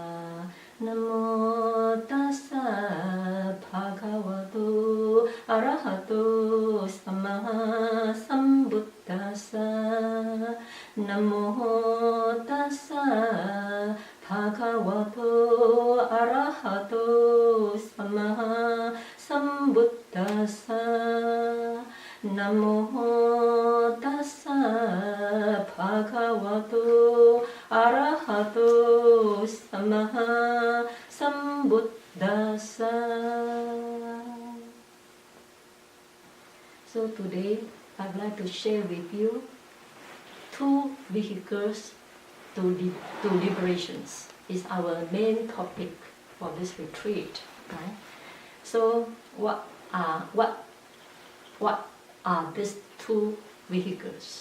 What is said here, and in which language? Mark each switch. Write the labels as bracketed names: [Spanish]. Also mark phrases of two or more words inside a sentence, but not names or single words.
[Pali] Namo Tassa Bhagavato Arahato Samma Sambuddhassa Namo Tassa Bhagavato Arahato Samma Sambuddhassa Namo Tassa Bhagavato Arahato Samma Sambuddhassa. [English] So today I'd like to share with you two vehicles to liberations. Is our main topic for this retreat, right? So what are these two vehicles?